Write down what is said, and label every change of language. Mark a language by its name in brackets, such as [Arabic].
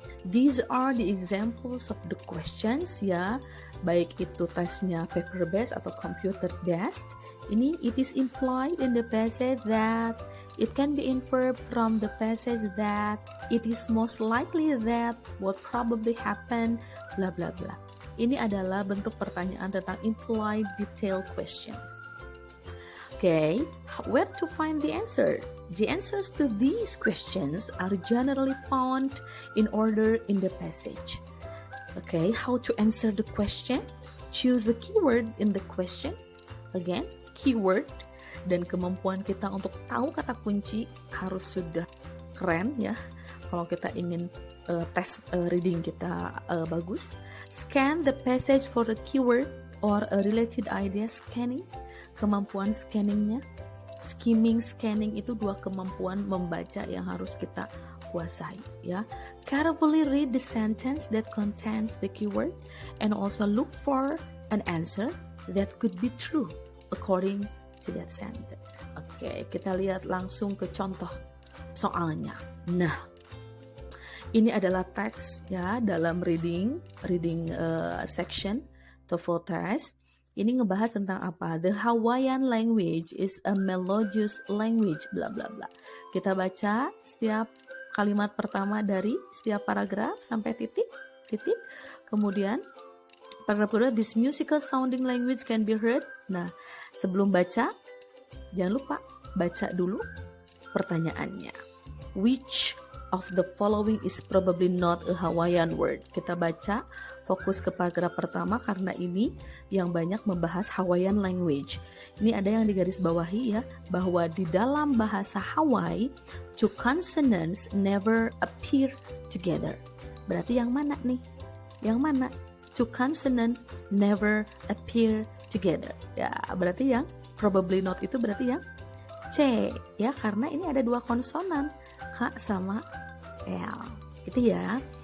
[English] These are the examples of the questions ya, [Indonesian] baik itu tesnya paper based atau computer based. [English] Ini it is implied in the passage that, it can be inferred from the passage that, it is most likely that, what probably happened, bla bla bla. [Indonesian] Ini adalah bentuk pertanyaan tentang implied detailed questions. [English] Okay, where to find the answer? The answers to these questions are generally found in order in the passage. Okay, how to answer the question? Choose a keyword in the question. Again, keyword, [Indonesian] dan kemampuan kita untuk tahu kata kunci harus sudah keren ya. Kalau kita ingin tes reading kita bagus. [English] Scan the passage for a keyword or a related idea. [Indonesian] Scanning, kemampuan scanningnya. Skimming, scanning itu 2 kemampuan membaca yang harus kita kuasai ya. [English] Carefully read the sentence that contains the keyword and also look for an answer that could be true according to that sentence. [Indonesian] Oke, kita lihat langsung ke contoh soalnya. Nah, ini adalah teks ya dalam reading section TOEFL test. Ini ngebahas tentang apa? [English] The Hawaiian language is a melodious language, bla bla bla. [Indonesian] Kita baca setiap kalimat pertama dari setiap paragraf sampai titik. Kemudian paragraf kedua, [English] this musical sounding language can be heard. [Indonesian] Nah, sebelum baca, jangan lupa baca dulu pertanyaannya. [English] Which of the following is probably not a Hawaiian word? [Indonesian] Kita baca, fokus ke paragraf pertama karena ini yang banyak membahas Hawaiian language. Ini ada yang digarisbawahi ya, bahwa di dalam bahasa Hawaii, [English] 2 consonants never appear together. [Indonesian] Berarti yang mana nih? Yang mana? [English] 2 consonants never appear together. [Indonesian] Ya, berarti yang [English] probably not [Indonesian] itu berarti yang C ya, karena ini ada 2 konsonan, K sama L. Gitu ya.